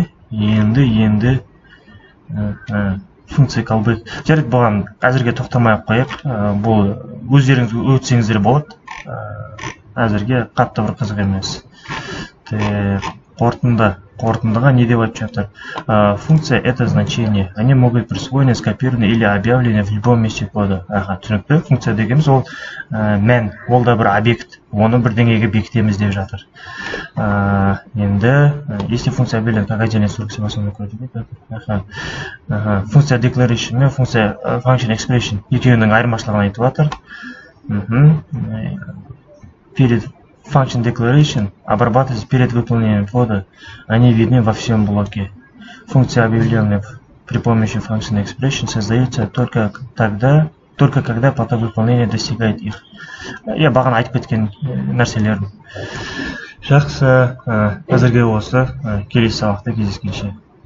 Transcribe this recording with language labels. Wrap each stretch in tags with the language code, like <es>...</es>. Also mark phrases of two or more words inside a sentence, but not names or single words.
<kk>Енді функция callback. Жарайды, бұған әзірге тоқтамай қойып, бұл өздеріңіз өтсеңіздер болады. Әзірге қатты бір қызық емес. Қорытынды қорытындыға не деп айтып жатыр?</kk> <ru>Функция — это значение. Они могут быть присвоены, скопированы или объявлены в любом месте кода.</ru> <kk>Түсінікті. Функция дегеніміз ол мән, ол да бір объект. Оны бірдеңеге бекітеміз деп жатыр. Енді,</kk> <ru>если функция объявлена как отдельный срок, функция declaration</ru> <kk>мен функция function expression екеуінің айырмашылығын айтып жатыр.</kk> <ru>Перед</ru> <en>function declaration</en> <ru>обрабатывается перед выполнением ввода. Они видны во всем блоке. Функция, объявленная при помощи</ru> <en>function expression,</en> <ru>создается только когда поток выполнения достигает их.</ru> <kk>Я бағана айтып кеткен нәрселерін. Жақсы, әзірге осы. Келесі сабақта кездескенше.</kk>